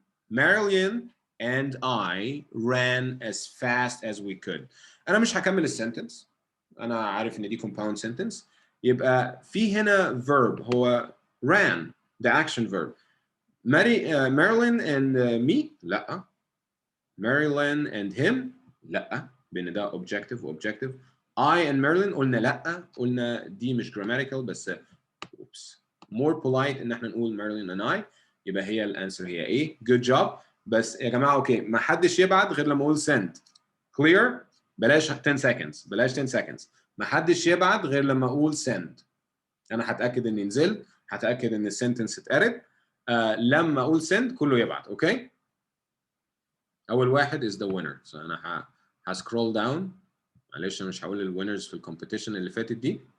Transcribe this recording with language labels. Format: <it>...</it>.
<en>Marilyn and I ran as fast as we could.</en> <ar>أنا مش هكمل السنتنس. أنا عارف إن دي compound sentence.</ar> <en>يبقى في هنا verb هو ran, the action verb. Marilyn and me لا. Marilyn and him لا.</en> <ar>بين ده objective و objective. I and Marilyn قلنا لا. قلنا دي مش grammatical بس oops.</ar> <en>More polite</en> <ar>إن احنا نقول</ar> <en>Marilyn and I.</en> <ar>يبقى هي الانسر هي ايه.</ar> <en>Good job.</en> <ar>بس يا جماعة اوكي ما حدش يبعت غير لما اقول send.</ar> <en>Clear؟ بلاش 10 seconds. بلاش 10 seconds.</en> <ar>ما حدش يبعت غير لما اقول send. انا هتاكد اني نزلت, هتاكد ان السنتنس اتقرت. لما اقول send كله يبعت. اوكي. اول واحد</ar> <en>is the winner.</en> <ar>So انا هسكرول داون. معلش انا مش هقول الوينرز في الكومبيتيشن اللي فاتت دي.</ar>